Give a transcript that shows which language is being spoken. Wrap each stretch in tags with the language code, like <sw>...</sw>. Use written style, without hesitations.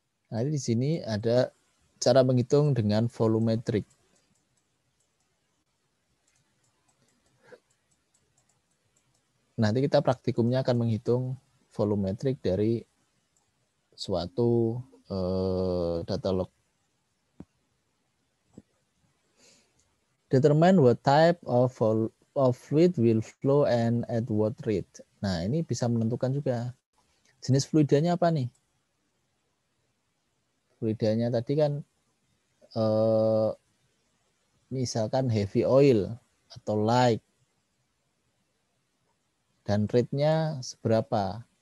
<id>Nah di sini ada cara menghitung dengan volumetric. Nanti kita praktikumnya akan menghitung volumetric dari suatu data log.</id> <en>Determine what type of fluid will flow and at what rate.</en> <id>Nah, ini bisa menentukan juga jenis fluidanya apa nih? Fluidanya tadi kan misalkan heavy oil atau light. Dan rate-nya seberapa.</id>